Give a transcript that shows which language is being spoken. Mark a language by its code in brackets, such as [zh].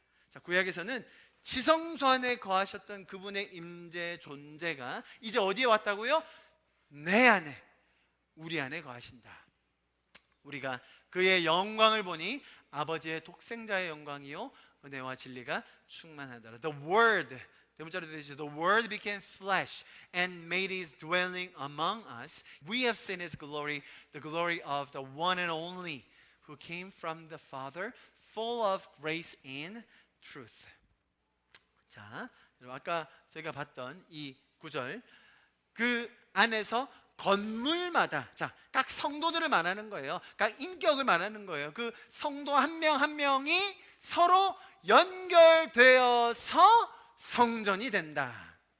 [ko] 자, 구약에서는 지성소 안에 거하셨던 그분의 임재 존재가 이제 어디에 왔다고요? 내 안에, 우리 안에 거하신다. 우리가 그의 영광을 보니 아버지의 독생자의 영광이요 은혜와 진리가 충만하더라. The Word, 대문자로 되시죠. [en] The Word became flesh and made His dwelling among us. We have seen His glory, the glory of the one and only who came from the Father, full of grace and truth. [ko] 자, 여러분 아까 저희가 봤던 이 구절, 그 안에서 건물마다, 자, 각 성도들을 말하는 거예요. 각 인격을 말하는 거예요. 그 성도 한 명 한 명이 서로 연결되어서 성전이 된다.